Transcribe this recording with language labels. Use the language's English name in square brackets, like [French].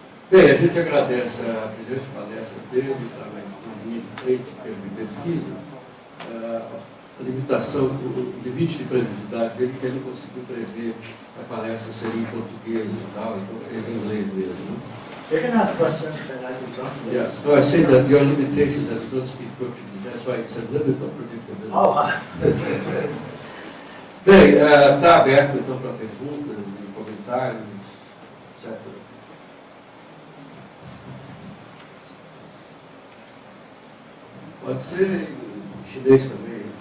[Portuguese] Bem, a gente agradece a brilhante palestra dele, também na linha de frente, em termos de pesquisa. A limitação, o limite de previsibilidade dele, que ele conseguiu prever que a palestra seria em português e tal, então fez em inglês mesmo. Né? [English] You can ask questions and I can translate. Yeah. So I say that your limitation that you don't speak Portuguese, that's why it's a limit of predictability. Oh, [Portuguese] Bem, está aberto então para perguntas e comentários, etc. Pode ser em chinês também.